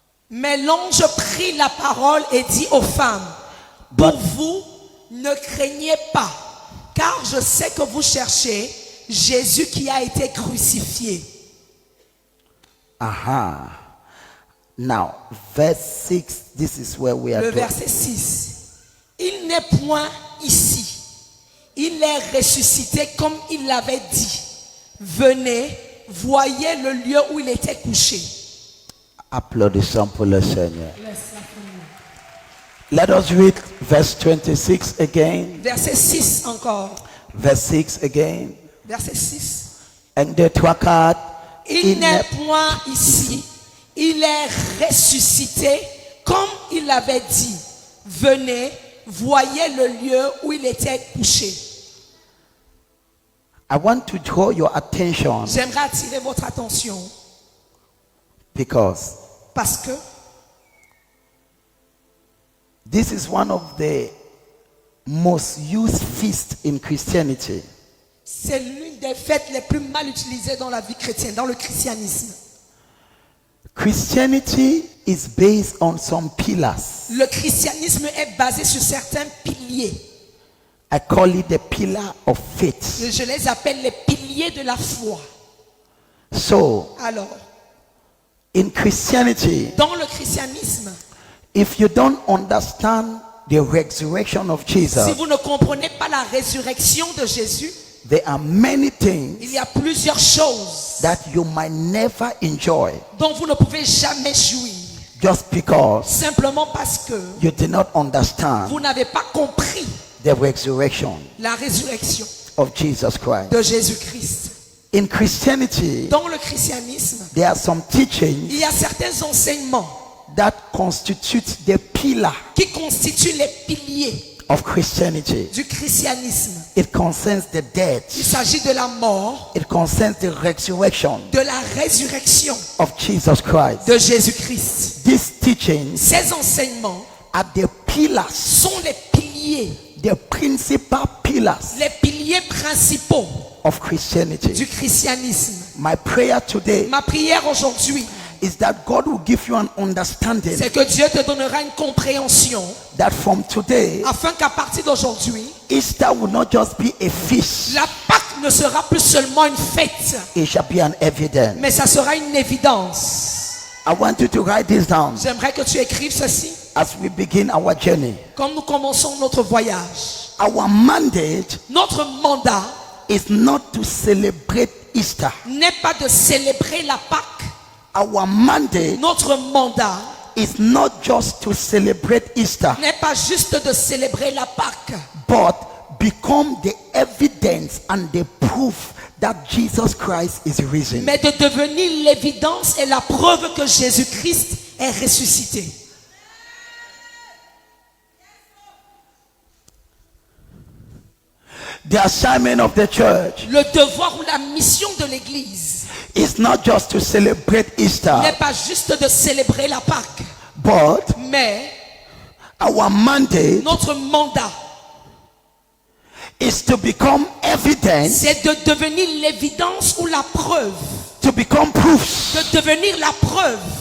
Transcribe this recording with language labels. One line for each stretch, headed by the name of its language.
French: Mais l'ange prit la parole et dit aux femmes, pour vous, ne craignez pas, car je sais que vous cherchez Jésus qui a été crucifié. Aha.
English: Now, verse 6, this is where we are
French: Le
English: doing.
French: verset 6. Il n'est point ici. Il est ressuscité comme il l'avait dit. Venez, voyez le lieu où il était couché. Applaudissons pour le Seigneur.
English: Let us read verse 26 again.
French: Verset 6 encore.
English: Verse 6 again.
French: Verset 6.
English: And the 24,
French: Il n'est point ici. Il est ressuscité comme il l'avait dit. Venez, voyez le lieu où il était couché.
English: I want to draw your attention
French: J'aimerais attirer votre attention
English: because
French: parce que
English: this is one of the most used feasts in Christianity.
French: c'est l'une des fêtes les plus mal utilisées dans la vie chrétienne, dans le christianisme.
English: Christianity is based on some pillars.
French: Le christianisme est basé sur certains piliers.
English: I call it the pillar of faith.
French: Je les appelle les piliers de la foi.
English: So,
French: Alors,
English: in Christianity,
French: dans le christianisme,
English: if you don't understand the resurrection of
French: si
English: Jesus,
French: vous ne comprenez pas la résurrection de Jésus,
English: there are many things
French: il y a plusieurs choses
English: that you might never enjoy
French: dont vous ne pouvez jamais jouir.
English: just because
French: Simplement parce que
English: you did not understand
French: vous n'avez pas compris
English: the resurrection
French: la résurrection
English: of Jesus Christ.
French: de Jésus-Christ.
English: In Christianity,
French: Dans le christianisme,
English: there are some teachings
French: il y a certains enseignements
English: that constitute the pillar
French: qui constituent les piliers
English: of Christianity.
French: du christianisme.
English: It concerns the death.
French: Il s'agit de la mort,
English: It concerns the resurrection
French: de la résurrection
English: of Jesus Christ.
French: de Jésus-Christ.
English: These teachings
French: Ces enseignements
English: are the pillars,
French: sont les piliers,
English: the principal pillars
French: les piliers principaux
English: of Christianity.
French: du christianisme.
English: My prayer today
French: Ma prière aujourd'hui,
English: is that God will give you an understanding
French: c'est que Dieu te donnera une compréhension
English: that from today,
French: afin qu'à partir d'aujourd'hui,
English: Easter will not just be a feast,
French: la Pâque ne sera plus seulement une fête,
English: it shall be an evidence.
French: mais ça sera une évidence.
English: I want you to write this down
French: J'aimerais que tu écrives ceci.
English: as we begin our journey.
French: Comme nous commençons notre voyage,
English: Our mandate
French: notre mandat
English: is not to celebrate Easter.
French: n'est pas de célébrer la Pâque.
English: Our mandate
French: Notre mandat
English: is not just to celebrate Easter,
French: n'est pas juste de célébrer la Pâque,
English: but become the evidence and the proof that Jesus Christ is risen.
French: mais de devenir l'évidence et la preuve que Jésus-Christ est ressuscité.
English: The assignment of the church
French: Le devoir ou la mission de l'Église
English: is not just to celebrate Easter,
French: n'est pas juste de célébrer la Pâque,
English: but
French: mais
English: our mandate
French: Notre mandat,
English: is to become evidence,
French: c'est de devenir l'évidence ou la preuve.
English: to become proofs,
French: De devenir la preuve.